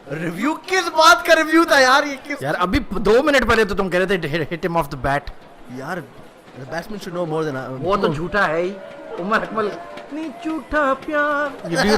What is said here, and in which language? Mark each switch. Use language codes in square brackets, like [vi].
[hi] Review किस बात का review था यार ये किस? यार अभी 2 मिनट पहले तो तुम कह रहे थे [en] hit him off the bat. यार the batsman should know more than I. [hi] वो तो झूठा है ही. उमर अकमल नहीं झूठा प्यार.